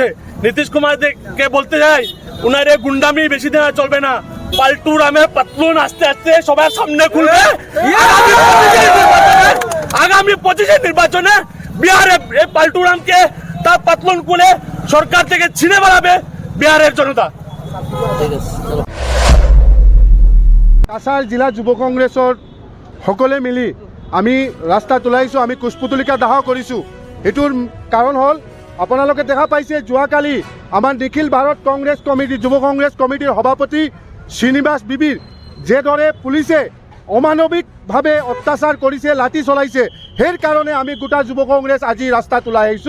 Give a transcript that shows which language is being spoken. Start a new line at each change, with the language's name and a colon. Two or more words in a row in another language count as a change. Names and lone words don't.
Bangla: নীতিশ কুমারকে বলতে চাই, উনার এই গুন্ডামি বেশি দিন চলবে না। পাল্টু রামে পাতলুন আস্তে আস্তে সবার সামনে খুলবে। আগামী 25 নির্বাচনে বিহারে এই পাল্টু রামকে তার পাতলুন খুলে সরকার থেকে ছিনে বেড়াবে বিহারের জনতা।
Assamese: কাছাড় জিলা যুৱ কংগ্ৰেছৰ সকলে মিলি আমি ৰাস্তাত ওলাইছোঁ, আমি কুশপুতলিকা দাহ কৰিছোঁ। এইটোৰ কাৰণ হ'ল আপোনালোকে দেখা পাইছে যোৱাকালি আমাৰ নিখিল ভাৰত কংগ্ৰেছ কমিটি, যুৱ কংগ্ৰেছ কমিটিৰ সভাপতি শ্ৰীনিবাস বিবিৰ যেদৰে পুলিচে অমানৱিকভাৱে অত্যাচাৰ কৰিছে, লাঠি চলাইছে, সেই কাৰণে আমি গোটা যুৱ কংগ্ৰেছ আজি ৰাস্তাত ওলাই আহিছোঁ।